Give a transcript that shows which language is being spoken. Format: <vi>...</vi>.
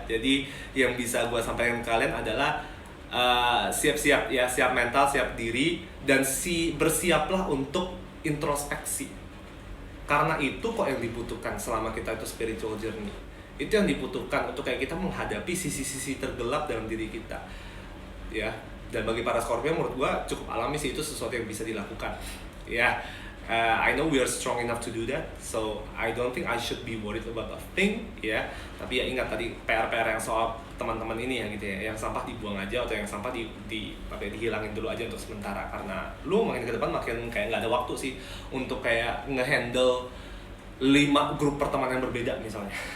<id>Jadi yang bisa gua sampaikan ke kalian adalah siap-siap ya, siap mental, siap diri, dan bersiaplah untuk introspeksi Karena itu kok yang dibutuhkan selama kita itu spiritual journey. Itu yang dibutuhkan untuk kayak kita menghadapi sisi-sisi tergelap dalam diri kita. Ya, dan bagi para Scorpio menurut gua cukup alami sih, itu sesuatu yang bisa dilakukan.</id> <en>Ya, I know we are strong enough to do that, so I don't think I should be worried about a thing, ya.</en> <id>Tapi ya ingat tadi PR-PR yang soal teman-teman ini ya gitu ya, yang sampah dibuang aja atau yang sampah dihilangin dulu aja untuk sementara, karena lu makin ke depan makin kayak nggak ada waktu sih untuk kayak ngehandle 5 grup pertemanan yang berbeda misalnya.</id>